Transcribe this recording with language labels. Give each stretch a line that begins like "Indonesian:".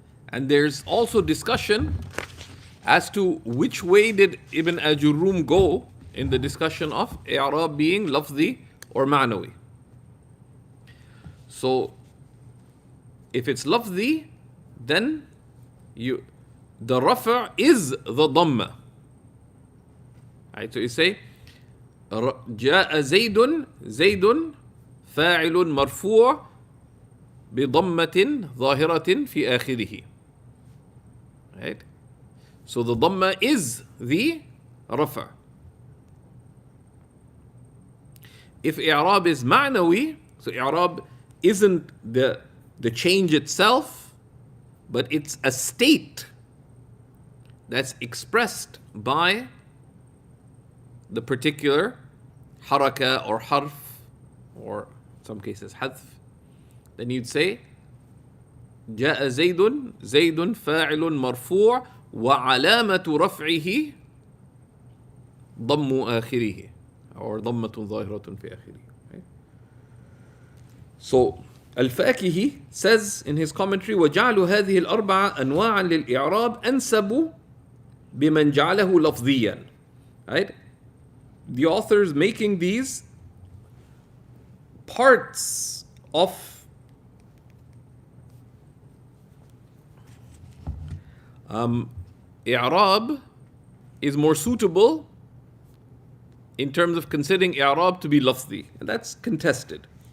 English: And there's also discussion as to which way did Ibn al-Jurrum go in the discussion of i'rab being lafzi or ma'nawi. So if it's lafzi, then the rafa is the dhamma. Right? So you say
Arabic: جاء زيد زيد فاعل مرفوع بضمة ظاهرة في آخره.
English: Right? So the dhamma is the rafa. If i'rab is ma'nawi, so i'rab isn't the change itself, but it's a state that's expressed by the particular haraka or harf, or in some cases hadf. Then you'd say
Arabic: جاء زيد زيد فاعل مرفوع وعلامة رفعه ضم آخره, or ضمة ظاهرة في آخره.
English: Right? So Al-Fakihi says in his commentary,
Arabic: وَجَعْلُ هَذِهِ الْأَرْبَعَ أَنْوَاعًا لِلْإِعْرَابِ أَنْسَبُ بِمَنْ جَعَلَهُ لَفْظِيًّا.
English: Right? The authors making these parts of i'rab is more suitable in terms of considering i'rab to be lafzi, and that's contested.